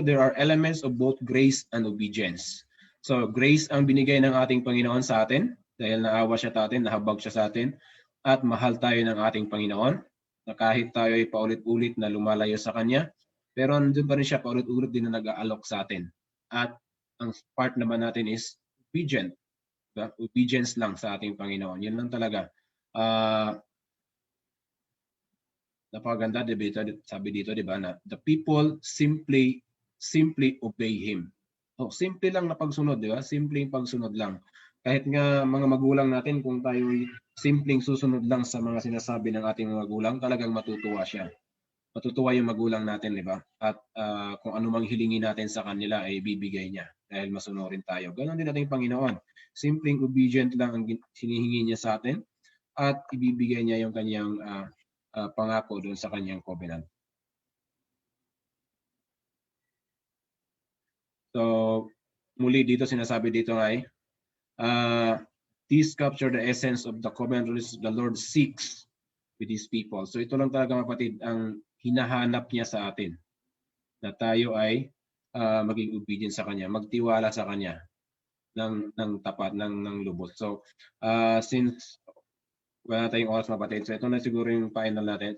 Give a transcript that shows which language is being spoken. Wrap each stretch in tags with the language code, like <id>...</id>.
<en>There are elements of both grace and obedience.</en> <tl>So, grace ang binigay ng ating Panginoon sa atin dahil naawa siya sa atin, nahabag siya sa atin, at mahal tayo ng ating Panginoon na kahit tayo ay paulit-ulit na lumalayo sa Kanya, pero nandun pa rin siya paulit-ulit din na nag-aalok sa atin. At ang part naman natin is obedient. Diba? Obedience lang sa ating Panginoon. Yun lang talaga. Napakaganda, sabi dito, di ba, na</tl> <en>the people simply obey Him.</en> <tl>So, simple lang na pagsunod, di ba? Simpleng pagsunod lang. Kahit nga mga magulang natin, kung tayo simpleng susunod lang sa mga sinasabi ng ating mga magulang, talagang matutuwa siya. Matutuwa yung magulang natin, di ba? At kung anumang hilingin natin sa kanila ay bibigay niya dahil masunurin tayo. Ganon din ating Panginoon. Simpleng obedient lang ang hinihingi niya sa atin at ibibigay niya yung kanyang pangako doon sa kanyang covenant. So, muli dito sinasabi dito ay</tl> <en>this capture the essence of the covenant the Lord seeks with His people.</en> <tl>So ito lang talaga kapatid ang hinahanap niya sa atin, na tayo ay maging obedient sa Kanya, magtiwala sa Kanya ng tapat, ng lubos. So since wala tayong oras kapatid, so ito na siguro yung final natin.</tl>